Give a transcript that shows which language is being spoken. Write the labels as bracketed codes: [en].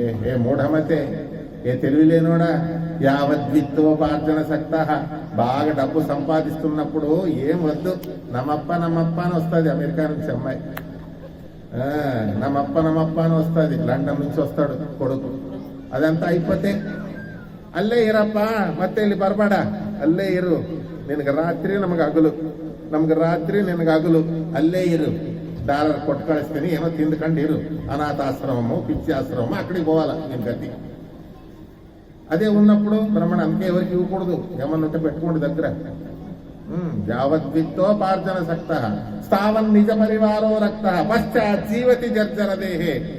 [sa] ఏ మూఢమతే, [te] ఏ తెలివిలేనోడా, [sa] యావద్విత్తోపార్జన సక్త. [te] బాగా డబ్బు సంపాదిస్తున్నప్పుడు ఏం వద్దు, నమప్ప నమప్ప అని వస్తుంది. అమెరికా నుంచి అమ్మాయి నమప్ప నమప్ప అని వస్తుంది. లండన్ నుంచి వస్తాడు కొడుకు. అదంతా అయిపోతే [kn] అల్లే ఇరప్ప ಮತ್ತೆ ಇಲ್ಲಿ ಬರಬೇಡ, ಅಲ್ಲೇ ಇರು, ನಿನಗೆ ರಾತ್ರಿ ನಮಗೆ ಹಗಲು, ಅಲ್ಲೇ ಇರು, $1 ಕೊಟ್ಟು ಕಳಿಸ್ತೀನಿ, ಏನೋ ತಿಂದ್ಕೊಂಡು ఇరు. [te] అనాథాశ్రమము, పిచ్చి ఆశ్రమము, అక్కడికి పోవాలా నేను గతి. అదే ఉన్నప్పుడు బ్రహ్మణ అందుకే ఎవరికి ఇవ్వకూడదు. ఏమన్నా ఉంటే పెట్టుకోండి దగ్గర. [sa] యావద్విత్తోపార్జన సక్త స్థావన్ నిజ పరివారో రక్త పశ్చాత్ జీవతి జర్జర దేహే.